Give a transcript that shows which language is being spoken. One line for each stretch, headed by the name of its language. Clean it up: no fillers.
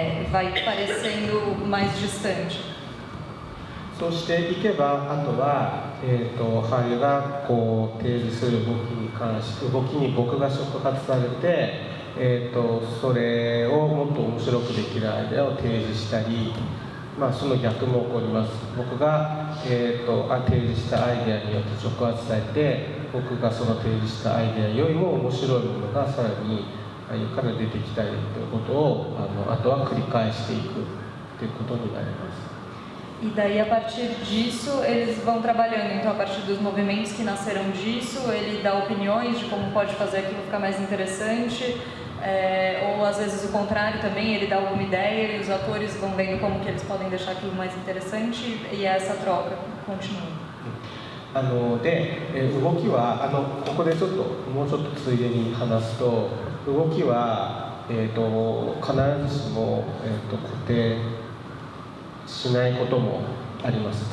Portuguese: Vai parecendo mais distante.
Japanese: そうしていけば、あとは、俳優がこう提示する動きに僕が触発されて、それをもっと面白くできるアイデアを提示したり、その逆も起こります。僕が、提示したアイデアによって触発されて、僕がその提示したアイデアよりも面白いものがさらに俳優から出てきたりということをあとは繰り返していくということになります。
Portuguese: E daí, a partir disso, eles vão trabalhando. Então, a partir dos movimentos que nasceram disso, ele dá opiniões de como pode fazer aquilo ficar mais interessante, ou às vezes o contrário também, ele dá alguma ideia e os atores vão vendo como que eles podem deixar aquilo mais interessante e essa troca continua.
Japanese: で、動きはここでもうちょっとついでに話すと、動きは、必ずしも、固定しないこともあります。